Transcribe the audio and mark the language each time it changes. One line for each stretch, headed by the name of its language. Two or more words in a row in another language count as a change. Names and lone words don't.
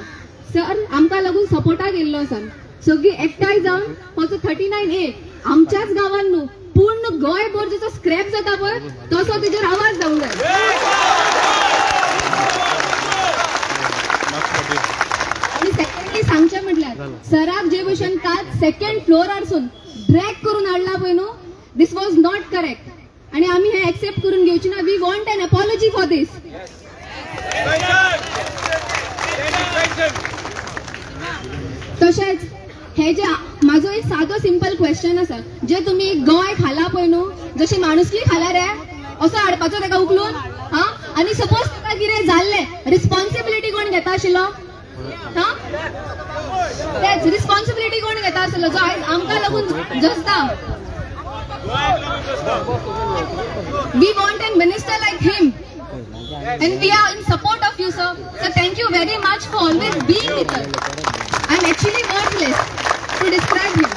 Konkani: सर आमकां लागून सपोर्टाक येयल्लो आसा, सगळीं एकठांय जावन हो जो 39A आमच्याच गांवांत न्हू पूर्ण गोंयभर जसो स्क्रॅप जाता पळय तसो तेजेर आवाज जावंक जाय। आणि सेकंडली सांगचें म्हटल्यार सराक जे भशेन काल 2nd फ्लोरारसून ड्रॅग करून हाडला पळय न्हू,
English: this was not correct.
Konkani: आणि आम्ही हे एक्सेप्ट करून घेवची ना.
English: we want an apology for this.
Konkani: तशेंच हे जे माझो एक सादो
English: simple question
Konkani: आसा, जे तुम्ही गोंय खाला पळय न्हू, जशी माणुसकी खाला रे असो हाडपाचो ताका उखलून, हा? आनी सपोज ताका कितें जाल्लें, रिस्पॉन्सिबिलिटी कोण घेता आशिल्लो? हा, तेच रिस्पॉन्सिबिलिटी कोण घेता आसलो जो आयज आमकां लागून झसता.
English: we want a minister like him and we are in support of you, sir. So thank you very much for always being with us. I'm actually wordless to describe him.